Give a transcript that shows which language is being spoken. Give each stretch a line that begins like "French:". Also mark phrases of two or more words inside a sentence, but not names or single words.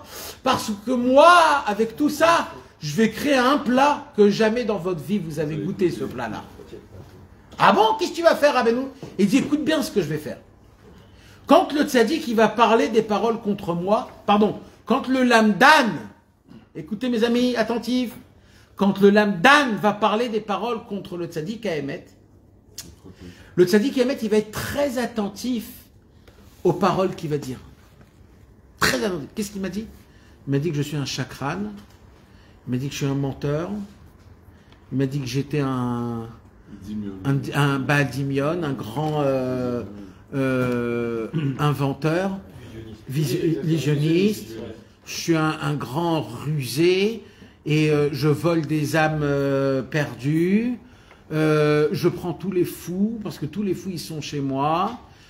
French: Parce que moi, avec tout ça, je vais créer un plat que jamais dans votre vie vous avez goûté, ce plat-là. Ah bon, qu'est-ce que tu vas faire, Rabbeinu? Il dit écoute bien ce que je vais faire. Quand le tzaddik il va parler des paroles contre moi, pardon, quand le lamdan, écoutez mes amis attentifs, quand le lamdan va parler des paroles contre le
Hebrew: צדיק האמת,
French: le
Hebrew: צדיק האמת
French: il va être très attentif aux paroles qu'il va dire. Très attentif. Qu'est-ce qu'il m'a dit? Il m'a dit que je suis un chakran, il m'a dit que je suis un menteur, il m'a dit que j'étais un
Hebrew: בעל דמיון,
French: un grand inventeur, visionniste, je suis un grand rusé et je vole des âmes perdues, je prends tous les fous parce que tous les fous ils sont chez moi,